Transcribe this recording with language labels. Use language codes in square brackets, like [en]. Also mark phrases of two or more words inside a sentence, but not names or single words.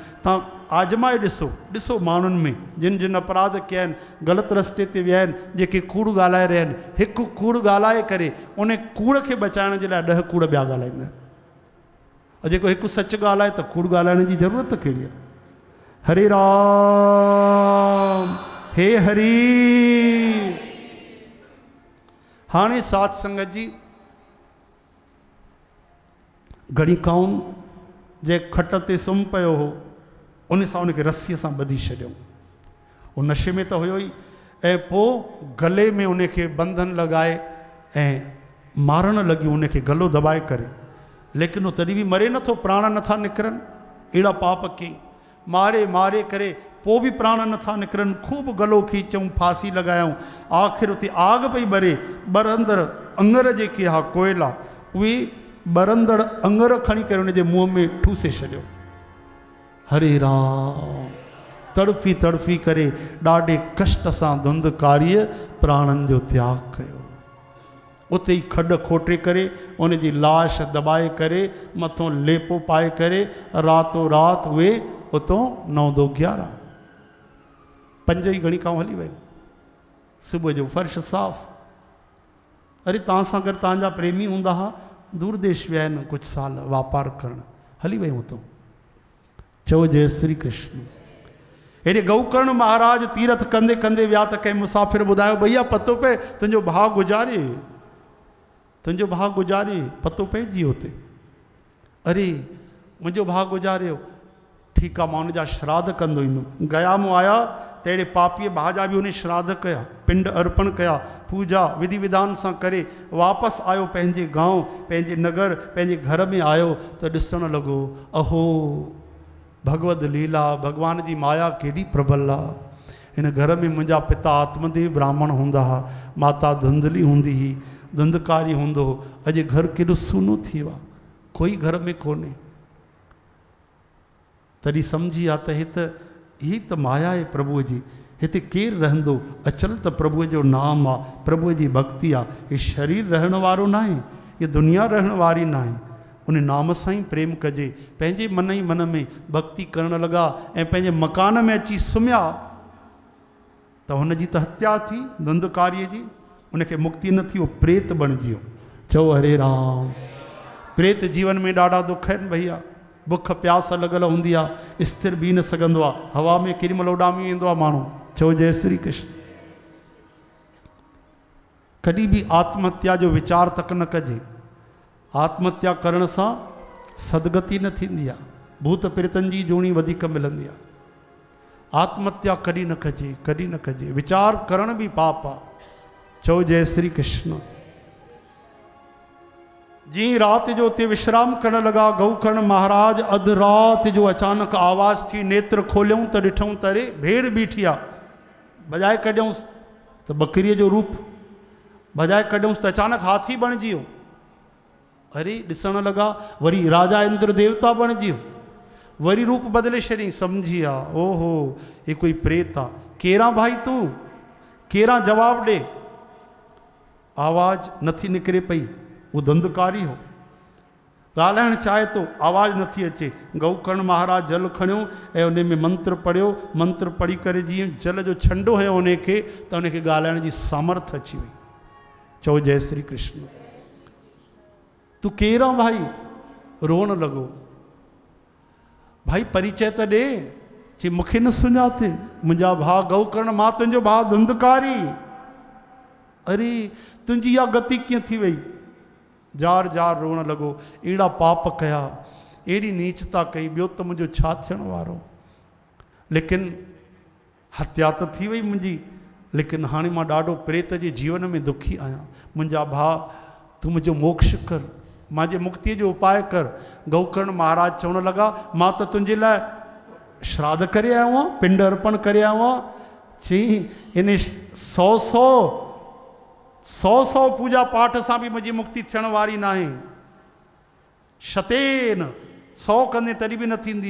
[sd] तव्हां आजमाए ॾिसो माण्हुनि में जिन जिन अपराध कया आहिनि, ग़लति रस्ते ते विया आहिनि, जेके कूड़ ॻाल्हाए रहिया आहिनि, हिकु कूड़ ॻाल्हाए करे उन कूड़ खे बचाइण जे लाइ 10 कूड़ ॿिया ॻाल्हाईंदा आहिनि। और जेको हिकु सच ॻाल्हाए त कूड़ ॻाल्हाइण जी ज़रूरत कहिड़ी आहे? हरे राम। हे हरी। हाणे साध संगत जी गणिकाउनि जे खट ते सुम्ही पियो हो, उन सां उनखे रस्सीअ सां ॿधी छॾियऊं। उहो नशे में त हुयो ई, ऐं पोइ गले में उनखे बंधन लॻाए ऐं मारणु लॻियूं, उनखे गलो दॿाए करे। लेकिन उहो तॾहिं बि मरे नथो, प्राण नथा निकिरनि। अहिड़ा पाप कई, मारे मारे करे पोइ बि प्राण नथा निकिरनि। खूब गलो खीचऊं, फांसी लॻायूं। आख़िर उते आग पई ॿरे, ॿरंदड़ अंगर जेके हा कोयला, उहे ॿरंदड़ अंगर खणी करे उनजे मुंहं में ठूसे छॾियो। हरे राम। तड़फी तड़फी करे ॾाढे कष्ट सां धुंधकारीअ प्राणनि जो त्याग कयो। उते ई खॾ खोटे करे उनजी लाश दॿाए करे मथों लेपो पाए करे रातो राति उहे उतां 9-2-11 5 ई गणिकाऊं हली वियूं। सुबुह जो फर्श साफ़। अरे तव्हां सां गॾु तव्हांजा प्रेमी हूंदा हुआ, दूर देश विया आहिनि कुझु साल वापार करणु, हली वियूं उतां। चओ जय श्री कृष्ण। हेॾे गौकर्ण महाराज तीरथ कंदे कंदे विया त कंहिं मुसाफ़िर ॿुधायो, भैया पतो पए तुंहिंजो भाउ गुज़ारे, तुंहिंजो भाउ गुज़ारे, पतो पइजी हुते। अरे मुंहिंजो भाउ गुज़ारियो, ठीकु आहे, मां हुनजा श्राद्ध कंदो ईंदुमि। गया मूं आया त अहिड़े पापीअ भाउ जा बि उन श्राद्ध कया, पिंड अर्पण कया, पूजा विधि विधान सां करे वापसि आयो पंहिंजे गांव, पंहिंजे नगर, पंहिंजे घर में आयो त ॾिसणु लॻो, अहो भगवत लीला, भगवान जी माया केॾी प्रबल आहे। हिन घर में मुंहिंजा पिता आत्मदेव ब्राह्मण हूंदा हुआ, माता धुंधली हूंदी हुई, धुंधकारी हूंदो हो। अॼु घर केॾो सूनो थी वियो आहे, कोई घर में कोन्हे। त तॾहिं सम्झी आ त ही त माया आहे प्रभुअ जी। हिते केरु रहंदो? अचल त प्रभुअ जो नाम आहे, प्रभुअ जी भक्ति आहे। हीउ शरीर रहण वारो न आहे, हीअ दुनिया रहण वारी न आहे। उन नाम सां ई प्रेम कजे। पंहिंजे मन ई मन में भक्ति करण लॻा ऐं पंहिंजे मकान में अची सुम्हिया त हुनजी त हत्या थी धुंधकारीअ जी, उनखे मुक्ति न थी, उहो प्रेत बणिजी वियो। चओ हरे राम। प्रेत जीवन में ॾाढा दुख आहिनि भैया। बुख प्यास लॻल हूंदी आहे, स्थिर बीह न सघंदो आहे, हवा में केॾीमहिल उॾामी वेंदो आहे माण्हू। चओ जय श्री कृष्ण। कॾहिं बि आत्महत्या जो वीचार तक न कजे। आत्महत्या करण सां सदगति न थींदी आहे, भूत प्रेतनि जी जूणी वधीक मिलंदी आहे। आत्महत्या कॾहिं न कजे, कॾहिं न कजे। वीचार करण बि पाप आहे। चओ जय श्री कृष्ण। जी रात जो उते विश्राम करण लगा, गौकर्ण महाराज अध रात जो अचानक आवाज़ थी। नेत्र खोलियूं त ॾिठूं त अरे भेड़ बीठी आहे। बजाए कढियऊंसि त बकरीअ जो रूप, बजाए कढियऊंसि त अचानक हाथी बणिजी वियो। अरे ॾिसण लॻा, वरी राजा इंद्र देवता बणिजी वियो। वरी रूप बदिले छॾियईं। सम्झी आ ओहो ये कोई प्रेत आहे। केरां भाई तूं? केरां जवाब ॾे। आवाज़ नथी निकिरे पई। वो धंधकारी हो, ॻाल्हाइणु चाहे तो, आवाज़ नथी अचे। गौकर्ण महाराज जल खणियो ऐं उन में मंत्र पढ़ियो। मंत्र पढ़ी करे जीअं जल जो छंडो हुयो उनखे, त उनखे ॻाल्हाइण जी सामर्थ अची वई। चओ जय श्री कृष्ण। तूं केरां भाई? रोअण लॻो। भाई परिचय त ॾे। चई मूंखे न सुञाते, मुंहिंजा भाउ गौकर्ण, मां तुंहिंजो भाउ धुंधकारी। अरे तुंहिंजी इहा गति कीअं थी वई? जार जार रोअण लॻो। अहिड़ा पाप कया, अहिड़ी नीचता कई, ॿियो त मुंहिंजो छा थियण वारो। लेकिन हत्या त थी वई मुंहिंजी, लेकिन हाणे मां ॾाढो प्रेत जे जीवन में दुखी आहियां। मुंहिंजा भाउ तूं मुंहिंजो मोक्ष कर, मुंहिंजे मुक्तीअ जो उपाय कर। गौकर्ण महाराज चवण लॻा मां त तुंहिंजे लाइ श्राद्ध करे आयो आहियां, पिंड अर्पण करे आयो आहियां। चई इन 100 पूजा पाठ सां बि मुंहिंजी मुक्ति थियण वारी न आहे। शतेन 100 कंदे तॾहिं बि न थींदी।